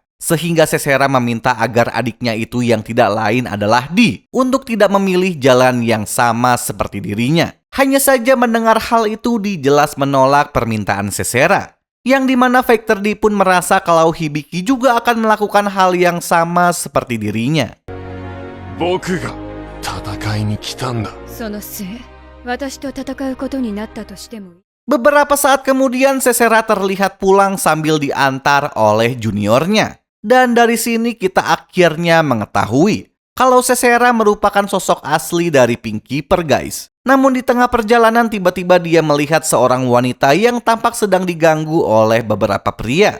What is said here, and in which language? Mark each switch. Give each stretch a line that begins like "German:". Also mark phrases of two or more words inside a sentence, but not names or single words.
Indonesian: Sehingga Sesera meminta agar adiknya itu yang tidak lain adalah D untuk tidak memilih jalan yang sama seperti dirinya. Hanya saja mendengar hal itu D jelas menolak permintaan Sesera. Yang dimana Fighter D pun merasa kalau Hibiki juga akan melakukan hal yang sama seperti dirinya.
Japanese: 僕が戦いに来たんだ。そのせい、私と戦うことになったとしても。
Indonesian: Beberapa saat kemudian Sesera terlihat pulang sambil diantar oleh juniornya. Dan dari sini kita akhirnya mengetahui kalau Sesera merupakan sosok asli dari Pinkkeeper guys. Namun di tengah perjalanan tiba-tiba dia melihat seorang wanita yang tampak sedang diganggu oleh beberapa pria.